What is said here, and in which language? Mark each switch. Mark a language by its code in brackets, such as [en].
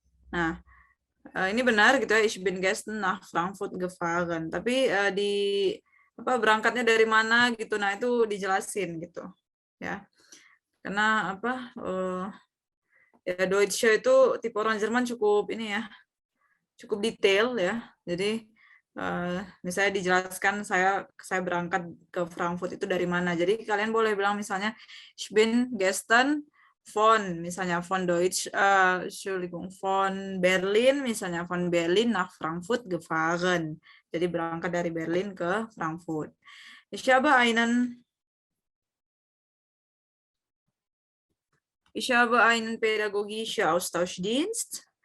[id] Nah, ini benar gitu ya, [de] ich bin gestern nach Frankfurt gefahren. [id] Tapi di apa berangkatnya dari mana gitu, nah itu dijelasin gitu ya. Karena apa ya Deutsche itu tipe orang Jerman cukup ini ya, cukup detail ya. Jadi misalnya dijelaskan saya berangkat ke Frankfurt itu dari mana. Jadi kalian boleh bilang misalnya [de] ich bin gestern von [id] misalnya von Entschuldigung, von Berlin misalnya [de] von Berlin nach Frankfurt gefahren. [id] Jadi berangkat dari Berlin ke Frankfurt. [de] Ich habe einen pädagogischen Austauschdienst.